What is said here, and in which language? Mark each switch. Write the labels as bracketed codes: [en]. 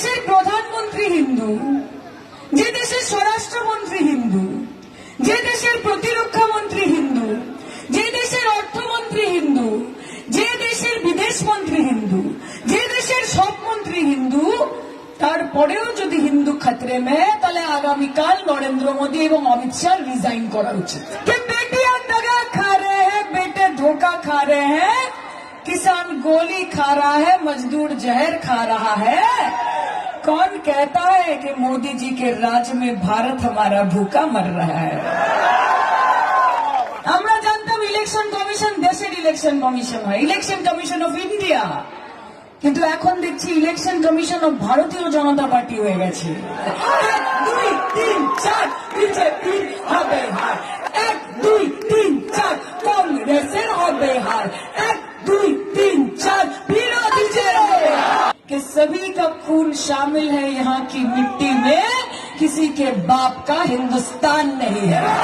[bn] প্রধানমন্ত্রী হিন্দু, যে দেশের স্বরাষ্ট্রমন্ত্রী হিন্দু, যে দেশের প্রতিরক্ষা মন্ত্রী হিন্দু, যে দেশের অর্থমন্ত্রী হিন্দু, যে দেশের বিদেশ মন্ত্রী হিন্দু, যে দেশের সব মন্ত্রী হিন্দু, তারপরেও যদি হিন্দু [hi] খতরে মে, [bn] তাহলে আগামীকাল নরেন্দ্র মোদী এবং অমিত শাহ রিজাইন করা উচিত। [hi] कि बेटियां दगा खा रहे हैं, बेटे धोखा खा रहे हैं, किसान गोली खा रहा है, मजदूर जहर खा रहा है। कौन कहता है कि मोदी जी के राज में भारत हमारा भूखा मर रहा है? [bn] আমরা জানতাম ইলেকশন কমিশন দেশের ইলেকশন কমিশন হয়, ইলেকশন কমিশন অফ ইন্ডিয়া, কিন্তু এখন দেখছি ইলেকশন কমিশন অফ ভারতীয় জনতা পার্টি হয়ে গেছে। 1 2 3 4 বিজেপি হবে হার, 1 2 3 4 কংগ্রেসের হবে হার, 1 2 3 4 বিরোধী [hi] कि सभी का खून शामिल है यहाँ की मिट्टी में, किसी के बाप का हिंदुस्तान नहीं है।